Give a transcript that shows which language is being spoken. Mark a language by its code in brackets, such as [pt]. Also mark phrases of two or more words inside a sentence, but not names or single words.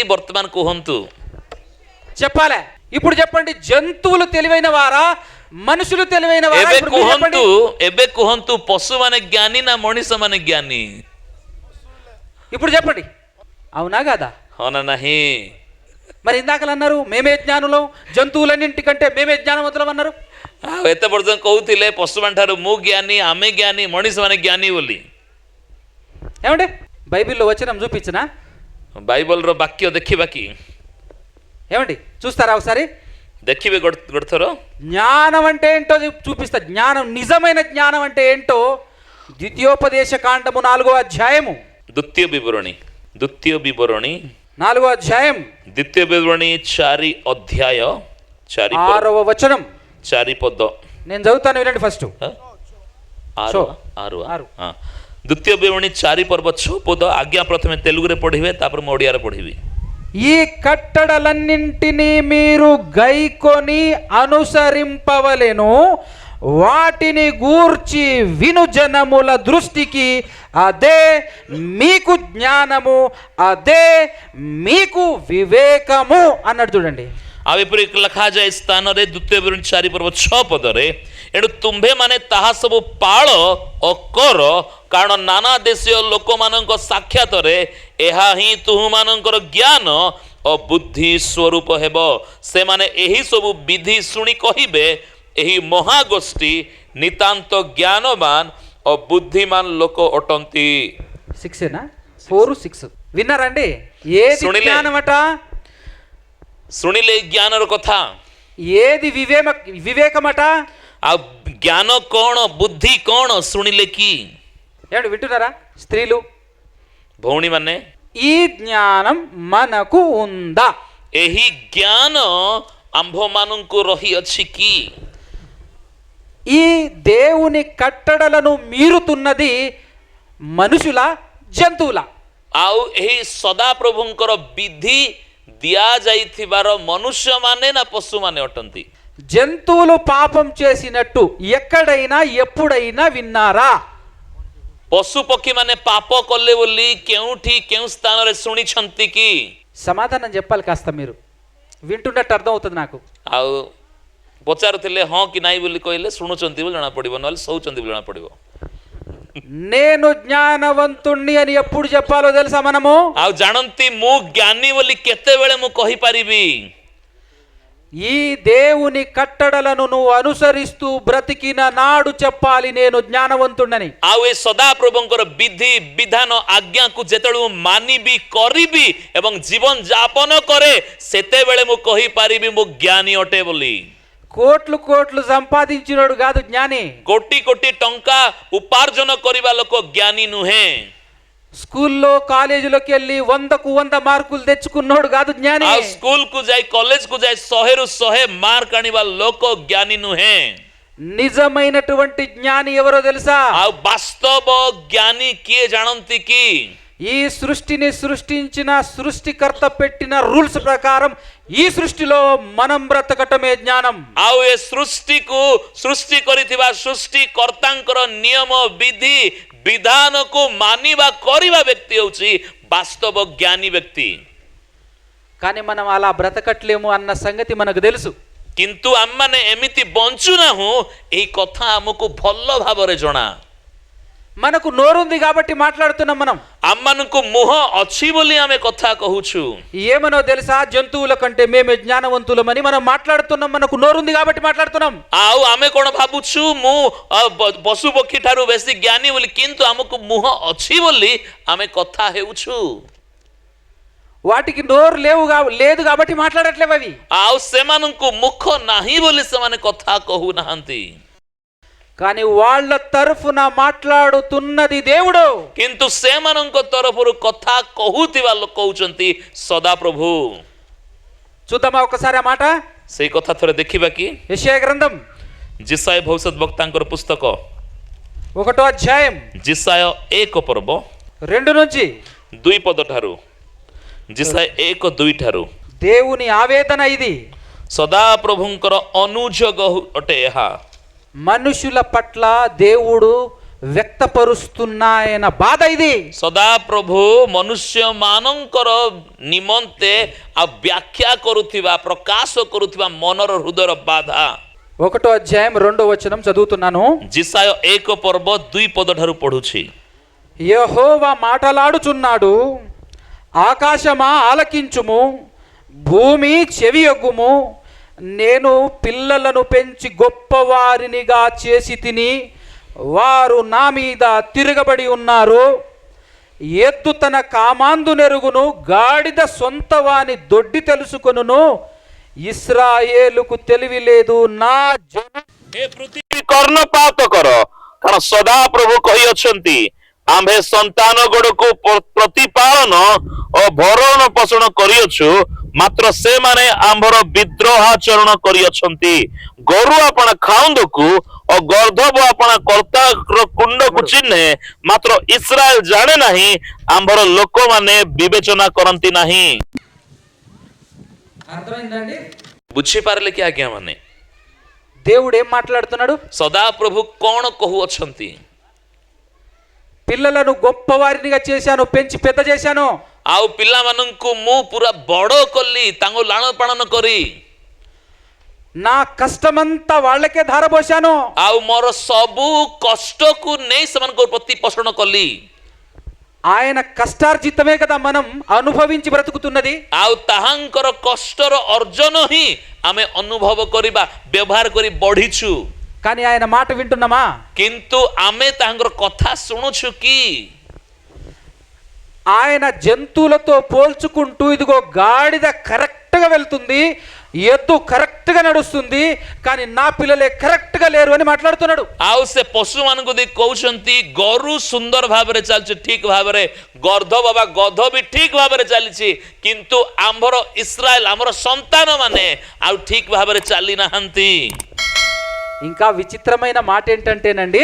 [or] ବର୍ତ୍ତମାନ କୁହନ୍ତୁ, [te] చెప్పాలే. ఇప్పుడు చెప్పండి, జంతువులు తెలివైన వారా, మనుషులు తెలివైన వారా? [or] ଏବେ [te] ఇప్పుడు మీరు చెప్పండి. [or] କୁହନ୍ତୁ ପଶୁମାନେ ଜ୍ଞାନୀ ନା ମଣିଷମାନେ ଜ୍ଞାନୀ? [te] ఇప్పుడు చెప్పండి, అవునా కదా? [or] ହଁ ନା ନାହିଁ? [te] మరి ఇందాకలు అన్నారు మేమే జ్ఞానులం, జంతువులన్నింటికంటే మేమే జ్ఞానవంతులం అన్నారు. [or] ଆଉ ଏତେ ପର୍ଯ୍ୟନ୍ତ କହୁଥିଲେ ପଶୁମାନ ଠାରୁ ମୁଁ జ్ఞాନୀ, ଆମେ జ్ఞాନୀ, ମଣିଷମାନେ జ్ఞାନୀ ବୋଲି। [te] ఏమంటే బైబిల్లో వచనం చూపించినా? [or] ବାଇବଲର ବାକ୍ୟ ଦେଖିବା କି? [te] ఏమండి చూస్తారా ఒకసారి? [or] ଦେଖିବେ ଗୋଟେ ଥର। [te] జ్ఞానం అంటే ఏంటో చూపిస్తా. జ్ఞానం, నిజమైన జ్ఞానం అంటే ఏంటో ద్వితీయోపదేశ కాండము 4వ అధ్యాయము, [or] ଦ୍ୱିତୀୟ ବିବରଣୀ [te] 4వ అధ్యాయం [or] ଦ୍ୱିତୀୟ ବିବରଣୀ 4 ଅଧ୍ୟାୟ [te] 6వ వచనం [or] 4 ପଦ। [te] నేను చదువుతాను, వినండి ఫస్ట్. [or] ଦ୍ୱିତୀୟ ବିବରଣୀ 4 ପର୍ବ 6 ପଦ। ଆଜ୍ଞା ପ୍ରଥମେ ତେଲୁଗୁରେ ପଢିବେ, ତାପରେ ମୁଁ ଓଡ଼ିଆରେ ପଢିବି। [te] ఈ కట్టడలన్నింటినీ మీరు గైకొని అనుసరింపవలెను, వాటిని గూర్చి విను జనముల దృష్టికి అదే మీకు జ్ఞానము, అదే మీకు వివేకము అన్నాడు. చూడండి, [or] ଆଉ ଏପରି ଲେଖାଯାଏ ସ୍ଥାନରେ ଦ୍ୱିତୀୟ ବିବରଣୀ 4 ପର୍ବ 6 ପଦରେ, ଏଣୁ ତୁମ୍ଭେ ମାନେ ତାହା ସବୁ ପାଳ ଓ କର, କାରଣ ନାନା ଦେଶୀୟ ଲୋକମାନଙ୍କ ସାକ୍ଷାତରେ ଏହା ହିଁ ତୁମମାନଙ୍କର ଜ୍ଞାନ ଓ ବୁଦ୍ଧି ସ୍ୱରୂପ ହେବ। ସେମାନେ ଏହି ସବୁ ବିଧି ଶୁଣି କହିବେ, ଏହି ମହାଗୋଷ୍ଠୀ ନିତାନ୍ତ ଜ୍ଞାନବାନ ଓ ବୁଦ୍ଧିମାନ ଲୋକ ଅଟନ୍ତି। [te] 4:6 విన్నారండి? ఏది [or] ଶୁଣିଲେ? [te] జ్ఞానమట? [or] ଶୁଣିଲେ ଜ୍ଞାନର କଥା। [te] ఏది వివేకమట? [or] ଆଉ ଜ୍ଞାନ କଣ, ବୁଦ୍ଧି କଣ ଶୁଣିଲେ କି? [te] ఏమండి వింటున్నారా స్త్రీలు? [or] ଭଉଣୀମାନେ, [te] ఈ జ్ఞానం మనకు ఉందా? [or] ଏହି ଜ୍ଞାନ ଆମ୍ଭମାନଙ୍କୁ ରହିଅଛି କି? [te] ఈ దేవుని కట్టడలను మీరుతున్నది మనుషుల, జంతువుల? [or] ଆଉ ଏହି ସଦାପ୍ରଭୁଙ୍କର ବିଧି ଦିଆଯାଇଥିବାର ମନୁଷ୍ୟମାନେ ନା ପଶୁମାନେ ଅଟନ୍ତି? [te] జంతువులు పాపం చేసినట్టు ఎక్కడైనా ఎప్పుడైనా విన్నారా? [or] ପଶୁ ପକ୍ଷୀମାନେ ପାପ କଲେ ବୋଲି କେଉଁଠି କେଉଁ ସ୍ଥାନରେ ଶୁଣିଛନ୍ତି କି? [te] సమాధానం చెప్పాలి కాస్త, మీరు వింటున్నట్టు అర్థం అవుతుంది నాకు. [or] ଆଉ ପଚାରୁଥିଲେ ହଁ କି ନାଇଁ ବୋଲି କହିଲେ ଶୁଣୁଛନ୍ତି ବୋଲି ଜଣା ପଡିବ, ନହେଲେ ଶୋଉଛନ୍ତି ବୋଲି ଜଣା ପଡିବ। [te] నేను జ్ఞానవంతుణ్ణి అని ఎప్పుడు చెప్పాలో తెలుసా మనము? [or] ଆଉ ଜାଣନ୍ତି ମୁଁ ଜ୍ଞାନୀ ବୋଲି କେତେବେଳେ ମୁଁ କହିପାରିବି? [te] ఈ దేవుని కట్టడలను నువ్వు అనుసరిస్తూ బ్రతికిన నాడు చెప్పాలి నేను జ్ఞానవంతుడని. [or] ଆଉ ଏ ସଦାପ୍ରଭୁଙ୍କର ବିଧି ବିଧାନ ଆଜ୍ଞାକୁ ଯେତେବେଳେ ମୁଁ ମାନିବି, କରିବି ଏବଂ ଜୀବନ ଯାପନ କରେ, ସେତେବେଳେ ମୁଁ କହିପାରିବି ମୁଁ ଜ୍ଞାନୀ ଅଟେ ବୋଲି। [te] కోట్లు కోట్లు సంపాదించినోడు కాదు జ్ఞాని. [or] କୋଟି କୋଟି ଟଙ୍କା ଉପାର୍ଜନ କରିବା ଲୋକ ଜ୍ଞାନୀ ନୁହେଁ। [te] స్కూల్లో కాలేజీలోకి వెళ్ళి 100కు 100 మార్కులు తెచ్చుకున్నోడు కాదు జ్ఞాని. [or] ଆଉ ସ୍କୁଲକୁ ଯାଇ କଲେଜକୁ ଯାଇ 100ରୁ 100 ମାର୍କ ଆଣିବା ଲୋକ ଜ୍ଞାନୀ ନୁହେଁ। [te] నిజమైనటువంటి జ్ఞాని ఎవరో తెలుసా? [or] ଆଉ ବାସ୍ତବ ଜ୍ଞାନୀ କିଏ ଜାଣନ୍ତି କି? [te] ఈ సృష్టిని సృష్టించిన సృష్టికర్త పెట్టిన రూల్స్ ప్రకారం ఈ సృష్టిలో మనం బ్రతకటమే జ్ఞానం. [or] ଆଉ ଏ ସୃଷ୍ଟିକୁ ସୃଷ୍ଟି କରିଥିବା ସୃଷ୍ଟିକର୍ତ୍ତାଙ୍କର ନିୟମ ବିଧି ବିଧାନକୁ ମାନିବା କରିବା ବ୍ୟକ୍ତି ହେଉଛି ବାସ୍ତବ ଜ୍ଞାନୀ ବ୍ୟକ୍ତି. [te] కానీ మనం అలా బ్రతకట్లేము అన్న సంగతి మనకు తెలుసు. [or] କିନ୍ତୁ ଆମମାନେ ଏମିତି ବଞ୍ଚୁନାହୁଁ ଏହି କଥା ଆମକୁ ଭଲ ଭାବରେ ଜଣା. [te] మనకు నోరుంది కాబట్టి మాట్లాడుతున్నాం మనం. [or] ଆମମାନଙ୍କୁ ମୁହଁ ଅଛି ବୋଲି ଆମେ କଥା କହୁଛୁ. [te] ఏమనో తెలుసా, జంతువుల కంటే మేమే జ్ఞానవంతులమని మనం మాట్లాడుతున్నాం. మనకు నోరుంది కాబట్టి మాట్లాడుతున్నాం. [or] ଆଉ ଆମେ କ'ଣ ଭାବୁଛୁ ମୁଁ ପଶୁ ପକ୍ଷୀ ଠାରୁ ବେଶୀ ଜ୍ଞାନୀ ବୋଲି, କିନ୍ତୁ ଆମକୁ ମୁହଁ ଅଛି ବୋଲି ଆମେ କଥା ହେଉଛୁ. [te] వాటికి నోరు లేదు కాబట్టి మాట్లాడట్లేవు అవి. [or] ଆଉ ସେମାନଙ୍କୁ ମୁଖ ନାହିଁ ବୋଲି ସେମାନେ କଥା କହୁନାହାନ୍ତି. [te] కానీ వాళ్ళ తరఫున మాట్లాడుతున్నది దేవుడు. [or] କିନ୍ତୁ ସେମାନଙ୍କ ତରଫରୁ କଥା କହୁଥିବା ଲୋକ କହୁଛନ୍ତି ସଦାପ୍ରଭୁ. [te] చూద్దామా ఒకసారి ఆ మాట. [or] ସେଇ କଥା ଥରେ ଦେଖିବା କି? [te] యెషయా గ్రంథం [or] ଜିସାୟ ଭବିଷ୍ୟତ ବକ୍ତାଙ୍କର ପୁସ୍ତକ [te] 1వ అధ్యాయం [or] ଜିସାୟ 1 ପର୍ବ [te] 2 నుంచి [or] 2 ପଦ ଠାରୁ, ଜିସାୟ 1:2 ଠାରୁ. [te] దేవుని ఆవేదన ఇది. [or] ସଦାପ୍ରଭୁଙ୍କର ଅନୁଯୋଗ ଅଟେ ଏହା. [te] మనుషుల పట్ల దేవుడు వ్యక్తపరుస్తున్న ఆయన బాధ ఇది. [or] ସଦାପ୍ରଭୁ ମନୁଷ୍ୟମାନଙ୍କର ନିମନ୍ତେ ଆଉ ବ୍ୟାଖ୍ୟା କରୁଥିବା, ପ୍ରକାଶ କରୁଥିବା ମନର ହୃଦୟର ବାଧା. [te] 1వ అధ్యాయం 2వ వచనం చదువుతున్నాను. [or] ଜିସାୟ 1 ପର୍ବ 2 ପଦ ଠାରୁ ପଢୁଛି. [te] యెహోవా మాటలాడుచున్నాడు, ఆకాశమా ఆలకించుము, భూమి చెవియొగ్గుము. నేను పిల్లలను పెంచి గొప్పవారినిగా చేసి తిని, వారు నా మీద తిరగబడి ఉన్నారు. ఎద్దు తన కామాందు నెరుగును, గాడిద సొంత వాని దొడ్డి తెలుసుకొనును. ఇస్రాయేలుకు తెలివి లేదు, నా జనం [or] ଏ ପୃଥିବୀ କର୍ଣ୍ଣପାତ କର, କାରଣ ସଦାପ୍ରଭୁ କହିଅଛନ୍ତି, ଆମ୍ଭେ ସନ୍ତାନ ଗୋଡ଼କୁ ପ୍ରତିପାଳନ ଓ ଭରଣ ପୋଷଣ କରିଅଛୁ, ମାତ୍ର ସେମାନେ ଆମ୍ଭର ବିଦ୍ରୋହାଚରଣ କରିଅଛନ୍ତି. ଗୋରୁ ଆପଣ ଖାଉନ୍ଦକୁ ଓ ଗର୍ଦ୍ଧବ ଆପଣ କର୍ତ୍ତାର କୁଣ୍ଡକୁ ଚିହ୍ନେ, ମାତ୍ର ଇସ୍ରାଏଲ ଜାଣେ ନାହିଁ, ଆମ୍ଭର ଲୋକମାନେ ବିବେଚନା କରନ୍ତି ନାହିଁ. [te] అర్థమైందండి? [or] ବୁଝିପାରିଲେ କି ଆଜ୍ଞା ମାନେ? [te] దేవుడు ఏం మాట్లాడుతున్నాడు? [or] ସଦାପ୍ରଭୁ କ'ଣ କହୁଅଛନ୍ତି? [te] పిల్లలను గొప్పవారినిగా చేశాను, పెంచి పెద్ద చేశాను. [or] ଆଉ ପିଲାମାନଙ୍କୁ ମୁଁ ପୁରା ବଡ଼ କଲି, ତାଙ୍କୁ ଲାଳନ ପାଳନ କରି, [te] నా కష్టమంతా వాళ్ళకే ధారపోశాను. [or] ଆଉ ମୋର ସବୁ କଷ୍ଟକୁ ନେଇ ସେମାନଙ୍କ ପ୍ରତିପୋଷଣ କଲି. [te] ఆయన కష్టార్జితమే కదా మనం అనుభవించి బ్రతుకుతున్నది. [or] ଆଉ ତାହାଙ୍କର କଷ୍ଟର ଅର୍ଜନ ହିଁ ଆମେ ଅନୁଭବ କରିବା, ବ୍ୟବହାର କରି ବଢିଛୁ. [te] కానీ ఆయన మాట వింటున్నామా? [or] କିନ୍ତୁ ଆମେ ତାଙ୍କର କଥା ଶୁଣୁଛୁ କି? [te] ఆయన జంతువులతో పోల్చుకుంటూ, ఇదిగో గాడిద కరెక్ట్గా వెళ్తుంది, ఎద్దు కరెక్ట్గా నడుస్తుంది, కానీ నా పిల్లలే కరెక్ట్గా లేరు అని మాట్లాడుతున్నాడు. [or] ଆଉ ସେ ପଶୁମାନଙ୍କୁ ଦେଇ କହୁଛନ୍ତି, ଗୋରୁ ସୁନ୍ଦର ଭାବରେ ଚାଲିଛି, ଠିକ ଭାବରେ, ଗର୍ଦ୍ଧବ ବା ଗଧ ବି ଠିକ ଭାବରେ ଚାଲିଛି, କିନ୍ତୁ ଆମର ଇସ୍ରାଏଲ, ଆମର ସନ୍ତାନ ମାନେ ଆଉ ଠିକ ଭାବରେ ଚାଲି ନାହାନ୍ତି. [te] ఇంకా విచిత్రమైన మాట ఏంటంటేనండి,